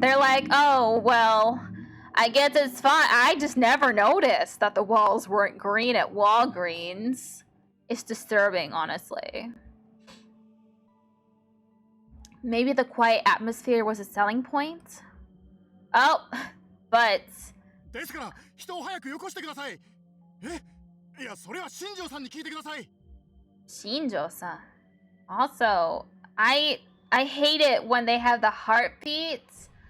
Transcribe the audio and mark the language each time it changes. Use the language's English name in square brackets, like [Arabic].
[English] They're like, oh, well, I guess it's fine. I just never noticed that the walls weren't green at Walgreens. It's disturbing, honestly. Maybe the quiet atmosphere was a selling point? Oh, but... [Japanese] ですから人を早くよこしてください。いや、それは新庄さんに聞いてください。 [English] Shinjo-san. Also, I hate it when they have the heartbeats.